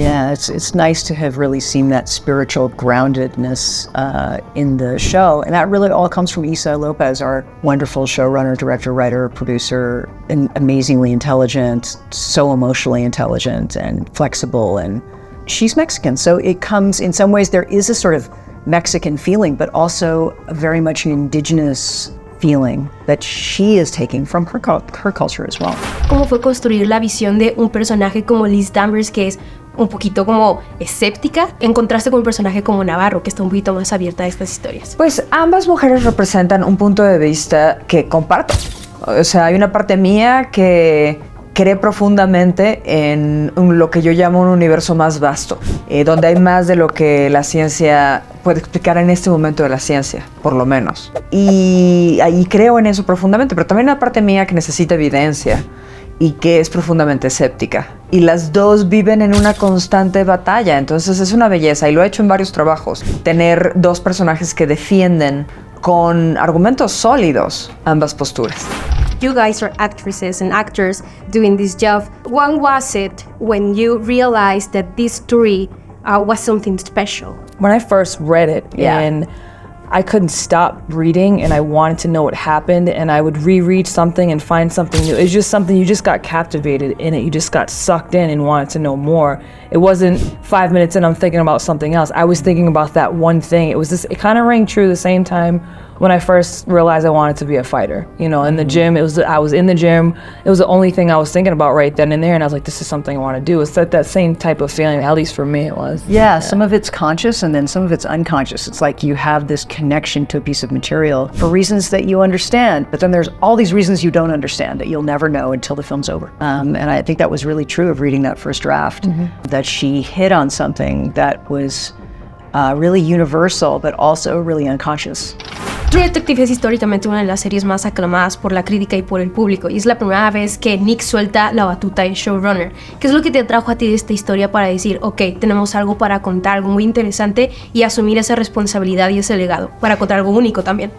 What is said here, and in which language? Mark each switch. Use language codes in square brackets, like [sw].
[en] Yeah, it's nice to have really seen that spiritual groundedness in the show, and that really all comes from Isa Lopez, our wonderful showrunner, director, writer, producer, and amazingly intelligent, so emotionally intelligent and flexible, and she's Mexican, so it comes, in some ways there is a sort of Mexican feeling, but also very much an indigenous feeling that she is taking from her culture as well. [es] ¿Cómo fue construir la visión de un personaje como Liz Danvers, que es un poquito como escéptica, en contraste con un personaje como Navarro, que está un poquito más abierta a estas historias? Pues ambas mujeres representan un punto de vista que comparto. O sea, hay una parte mía que cree profundamente en lo que yo llamo un universo más vasto, donde hay más de lo que la ciencia puede explicar en este momento de la ciencia, por lo menos. Y ahí creo en eso profundamente, pero también hay una parte mía que necesita evidencia y que es profundamente escéptica. Y las dos viven en una constante batalla, entonces es una belleza, y lo he hecho en varios trabajos, tener dos personajes que defienden con argumentos sólidos ambas posturas. [en] You guys are actresses and actors doing this job. When was it when you realized that this story was something special? When I first read it, and I couldn't stop reading, and I wanted to know what happened, and I would reread something and find something new. It's just something, you just got captivated in it. You just got sucked in and wanted to know more. It wasn't 5 minutes and I'm thinking about something else. I was thinking about that one thing. It kind of rang true the same time when I first realized I wanted to be a fighter. You know, in the gym, I was in the gym. It was the only thing I was thinking about right then and there, and I was like, this is something I want to do. It's that same type of feeling, at least for me it was. Yeah, some of it's conscious and then some of it's unconscious. It's like you have this connection to a piece of material for reasons that you understand, but then there's all these reasons you don't understand that you'll never know until the film's over. And I think that was really true of reading that first draft, that she hit on something that was really universal, but also really unconscious. [es] True Detective es históricamente una de las series más aclamadas por la crítica y por el público, y es la primera vez que Nick suelta la batuta de showrunner. ¿Qué es lo que te atrajo a ti de esta historia para decir, ok, tenemos algo para contar, algo muy interesante, y asumir esa responsabilidad y ese legado, para contar algo único también?